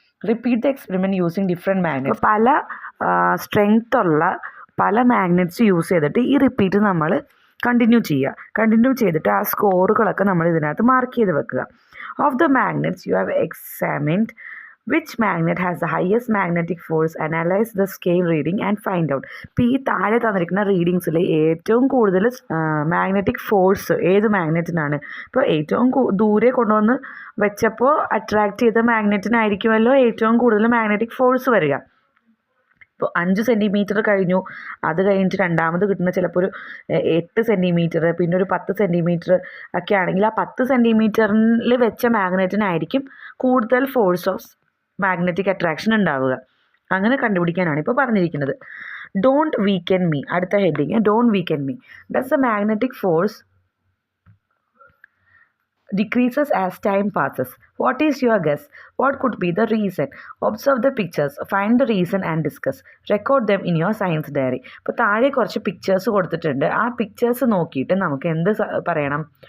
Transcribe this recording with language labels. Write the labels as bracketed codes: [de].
[en] Repeat the experiment using different magnets. [ml] പല strength ഉള്ള പല മാഗ്നറ്റ്സ് യൂസ് ചെയ്തിട്ട് ഈ റിപ്പീറ്റ് നമ്മൾ കണ്ടിന്യൂ ചെയ്തിട്ട് ആ സ്കോറുകളൊക്കെ നമ്മൾ ഇതിനകത്ത് മാർക്ക് ചെയ്ത് വെക്കുക. Of the magnets you have examined [en] which magnet has the highest magnetic force, analyze the scale reading and find out. [ml] ഇപ്പോൾ ഈ താഴെ തന്നിരിക്കുന്ന റീഡിങ്സിൽ ഏറ്റവും കൂടുതൽ മാഗ്നറ്റിക് ഫോഴ്സ് ഏത് മാഗ്നറ്റിനാണ്? ഇപ്പോൾ ഏറ്റവും ദൂരെ കൊണ്ടുവന്ന് വെച്ചപ്പോൾ അട്രാക്ട് ചെയ്ത മാഗ്നറ്റിനായിരിക്കുമല്ലോ ഏറ്റവും കൂടുതൽ മാഗ്നറ്റിക് ഫോഴ്സ് വരിക. ഇപ്പോൾ 5 സെൻറ്റിമീറ്റർ കഴിഞ്ഞു, അത് കഴിഞ്ഞിട്ട് രണ്ടാമത് കിട്ടുന്ന ചിലപ്പോൾ ഒരു 8 സെൻറ്റിമീറ്റർ, പിന്നെ ഒരു 10 സെൻറ്റിമീറ്റർ ഒക്കെ ആണെങ്കിൽ ആ 10 സെൻറ്റിമീറ്ററിൽ വെച്ച മാഗ്നറ്റിനായിരിക്കും കൂടുതൽ ഫോഴ്സ് ഓഫ് മാഗ്നറ്റിക് അട്രാക്ഷൻ ഉണ്ടാവുക. അങ്ങനെ കണ്ടുപിടിക്കാനാണ് ഇപ്പോൾ പറഞ്ഞിരിക്കുന്നത്. [en] don't weaken me, [ml] അടുത്ത heading don't weaken me. Does the magnetic force [en] decreases as time passes? What is your guess? What could be the reason? Observe the pictures, find the reason and discuss. Record them in your science diary. [ml] ഇപ്പോൾ താഴെ കുറച്ച് pictures കൊടുത്തിട്ടുണ്ട്. ആ pictures നോക്കിയിട്ട് നമുക്ക് എന്ത് പറയണം?